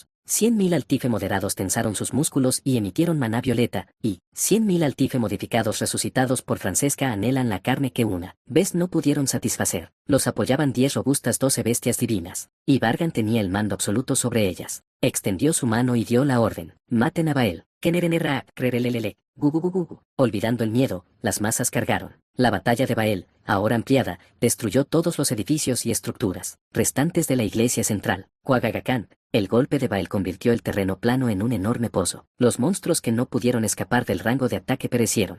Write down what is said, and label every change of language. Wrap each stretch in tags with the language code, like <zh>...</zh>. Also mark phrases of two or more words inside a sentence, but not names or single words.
<es>100.000 Altife moderados tensaron sus músculos y emitieron maná violeta, y 100.000 Altife modificados resucitados por Francesca anhelan la carne que una vez no pudieron satisfacer. Los apoyaban 10 robustas 12 bestias divinas, y Vargan tenía el mando absoluto sobre ellas. Extendió su mano y dio la orden. Maten a Bael. Kenerenera, crerelelele, gugugugugu. Olvidando el miedo, las masas cargaron. La batalla de Bael, ahora ampliada, destruyó todos los edificios y estructuras restantes de la iglesia central. Cuagagacán, el golpe de Bael convirtió el terreno plano en un enorme pozo. Los monstruos que no pudieron escapar del rango de ataque perecieron.</es>